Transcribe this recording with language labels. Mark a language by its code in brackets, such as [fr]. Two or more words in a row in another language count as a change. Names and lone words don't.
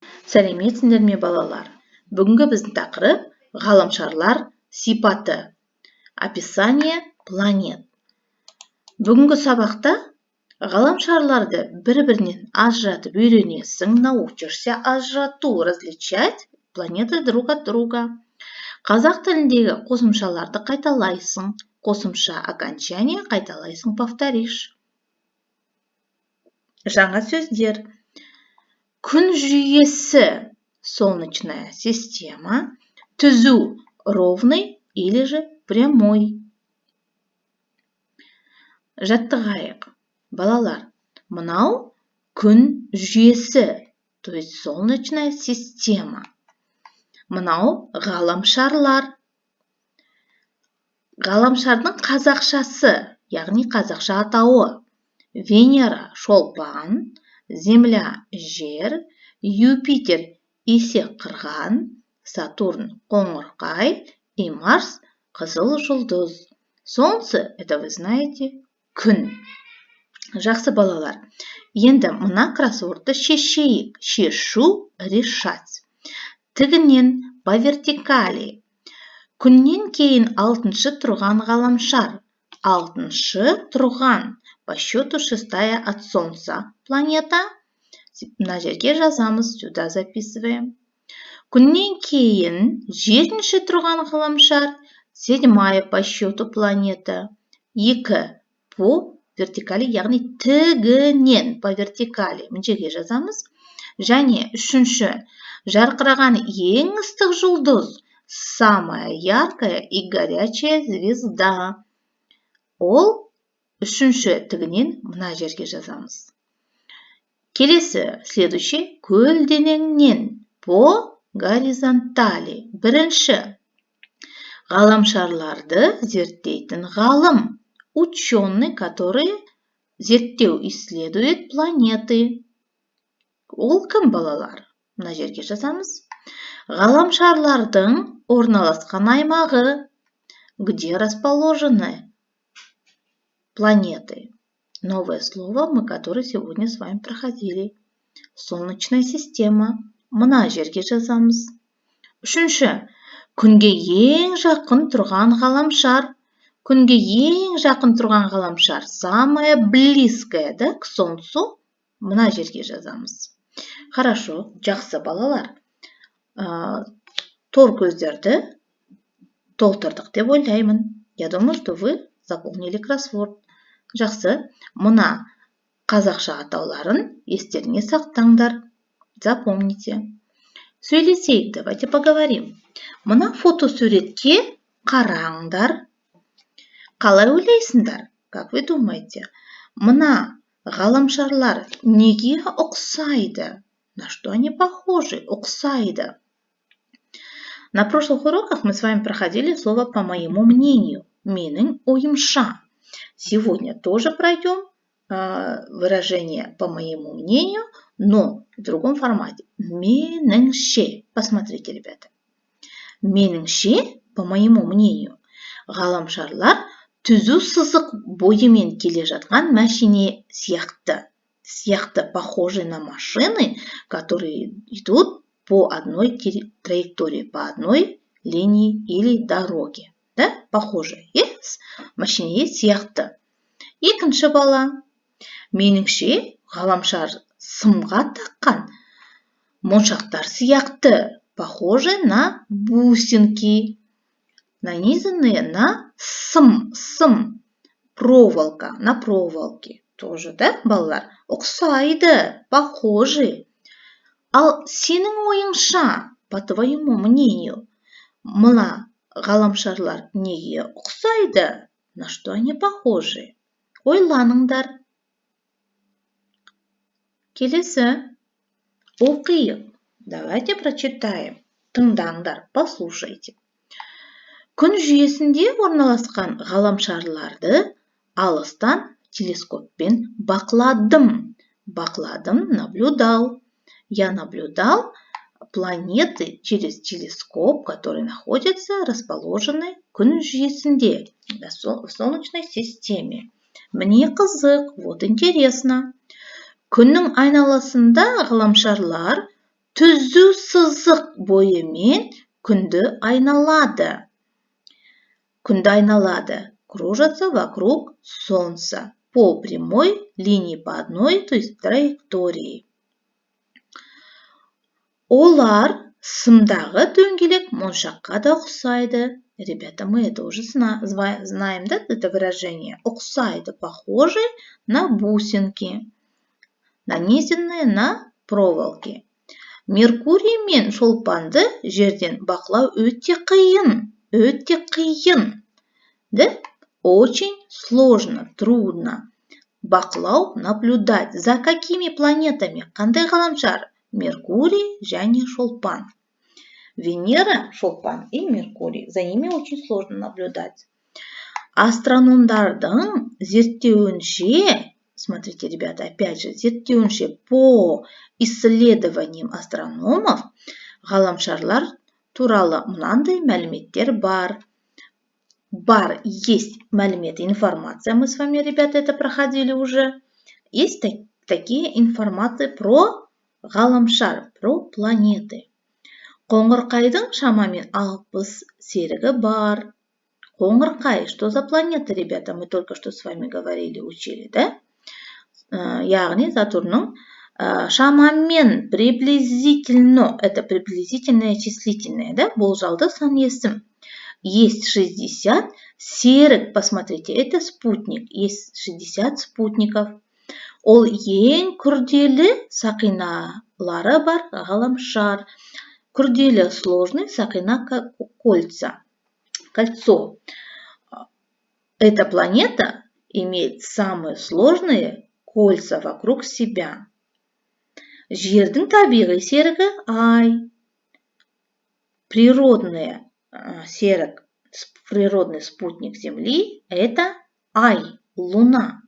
[kk] Сәлеметсіңдер ме балалар? Бүгінгі біздің тақырып ғаламшарлар сипаты. [ru] Описание планет. [kk] Бүгінгі сабақта ғаламшарларды бір-бірінен ажыратып үйренесің. [ru] Научишься ажырату, различать планеты друг от друга. [kk] Қазақ тіліндегі қосымшаларды қайталайсың. Қосымша окончание қайталайсың, повторишь. Жаңа сөздер. Күн жүйесі, [ru] солнечная система, түзу, ровный или же прямой. [kk] Жаттығайық. Балалар, мынау күн жүйесі, [ru] то есть солнечная система. [kk] Мынау ғаламшарлар. Ғаламшардың қазақшасы, яғни қазақша атауы. Венера шолпан, Земля жер, Юпитер есек қырған, Сатурн қоңырқай и Марс қызыл жұлдыз. [ru] Солнце, это вы знаете, [kk] күн. Жақсы балалар. Енді мына кроссвордты шешейік. [ru] Шешу, решать. Тігінен по вертикали. [kk] Күннен кейін 6-шы тұрған ғаламшар. 6-шы тұрған. [ru] По счету 6-я от Солнца планета. [kk] Мына жерге жазамыз, [ru] сюда записываем. [kk] Күннен кейін 7-ші тұрған ғаламшар. [ru] 7-я по счету планета. 2 по вертикали, [kk] яғни тігінен [ru] по вертикали. [kk] Мына жерге жазамыз. Және 3-ші жарқыраған ең ыстық жұлдыз. [ru] Самая яркая и горячая звезда. [kk] Ол 3-ші тігінен мына жерге жазамыз. [ru] Келесі, следующий, көлденеңнен по горизонтали. [kk] Бірінші, ғаламшарларды зерттейтін ғалым. [ru] Ученый, который зерттеу исследует планеты. [kk] Ол кім балалар? Мына жерге жазамыз. Ғаламшарлардың орналасқан аймағы. [ru] Где расположены планеты? Новое слово, мы которое сегодня с вами проходили. Солнечная система. [kk] Мына жерге жазамыз. 3-ші, күнге ең жақын тұрған ғаламшар. Күнге ең жақын тұрған ғаламшар. [ru] Самое близкое, да, к Солнцу. [kk] Мына жерге жазамыз. Хорошо, жақсы балалар. Тор көздерді толтырдық деп ойлаймын. [ru] Я думаю, что вы заполнили кроссворд. [kk] Жақсы, мына қазақша атауларын естеріңе сақтаңдар. [ru] Запомните. [kk] Сөйлесейік, [ru] давайте поговорим. [kk] Мына фотосуретке қараңдар. Қалай ойлайсыңдар? [ru] Как вы думаете? [kk] Мына ғаламшарлар неге ұқсайды? [ru] На что они похожи? Ұқсайды. На прошлых уроках мы с вами проходили слово «по моему мнению». [kk] Менің ойымша. [ru] Сегодня тоже пройдем выражение «по моему мнению», но в другом формате. Меніңше. Посмотрите, ребята. Меніңше, по моему мнению, [kk] ғаламшарлар түзу сызық бойымен келе жатқан машине сияқты, [ru] похожие на машины, которые идут по одной траектории, по одной линии или дороге. Да? Похожие. Yes? [kk] Машине сияқты. Екінші бала. Меніңше, ғаламшар сымға таққан моншақтар сияқты, [ru] похожи на бусинки, нанизанные на сым, проволока, на проволоке. Тоже, [kk] да, балалар? Ұқсайды, похожи. Ал сенің ойыңша, [ru] по твоему мнению, [kk] мына ғаламшарлар неге ұқсайды? [ru] На что они похожи? [kk] Ойланыңдар. Келесі. Оқиық. [ru] Давайте прочитаем. Тыңдаңдар, послушайте. [kk] Күн жүйесінде орналасқан ғаламшарларды алыстан телескоппен бақыладым. [ru] Наблюдал. Я наблюдал планеты через телескоп, которые находятся, расположены [kk] күн жүйесінде, [ru] в Солнечной системе. Мне қызық, вот интересно. [kk] Күннің айналасында ғаламшарлар түзу сызық бойымен күнді айналады. [ru] Кружатся вокруг Солнца по прямой линии по одной, то есть траектории. [kk] Олар сымдағы дөңгелек моншаққа да ұқсайды. [ru] Ребята, мы это уже знаем, да, это выражение. Ұқсайды, похожи на бусинки, нанесенные на проволоки. [kk] Меркурий мен шолпанды жерден бақылау өте қиын. [ru] Да? Очень сложно, трудно. Бақылау, наблюдать. За какими планетами? [kk] Қандай ғаламшар? Меркурий және шолпан. Венера, шолпан и Меркурий. [ru] За ними очень сложно наблюдать. [kk] Астрономдардың зерттеуінше, [ru] смотрите, ребята, опять же, зерттеуінше по исследованиям астрономов, [kk] ғаламшарлар туралы мынандай мәліметтер бар. [ru] Есть мәліметы, информация. Мы с вами, ребята, это проходили уже. Есть такие информации про ғаламшар, про планеты. [kk] Қоңырқайдың шамамен 60 серігі бар. Қоңырқай, [ru] что за планета, ребята? Мы только что с вами говорили, учили, да? [kk] Яғни Сатурнның шамамен [ru] приблизительно, это приблизительное числительное, да? [kk] Болжалды сан есім. Есть 60 серік, [ru] посмотрите, это спутник. Есть 60 спутников. [kk] Ол ең күрделі сақиналары бар ғаламшар. Күрделі сложный сақина кольцо. [ru] Эта планета имеет самые сложные кольца вокруг себя. [kk] Жердің табиғи серігі Ай. [ru] Природный спутник Земли – это Ай, Луна.